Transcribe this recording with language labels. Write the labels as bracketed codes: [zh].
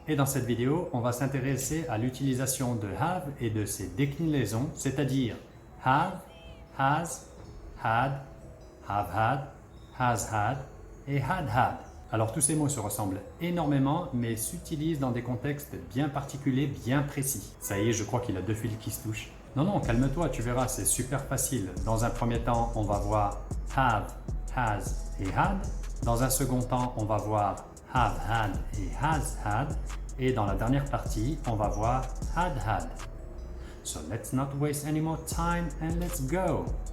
[fr] Et dans cette vidéo, on va s'intéresser à l'utilisation de have et de ses déclinaisons, c'est-à-dire have, has, had, have had et had had. Alors tous ces mots se ressemblent énormément, mais s'utilisent dans des contextes bien particuliers, bien précis. Ça y est, je crois qu'il a deux fils qui se touchent. Non, calme-toi, tu verras, c'est super facile. Dans un premier temps, on va voir have, has et had. Dans un second temps, on va voir have had et has had. Et dans la dernière partie, on va voir had had. [en] So let's not waste any more time and let's go!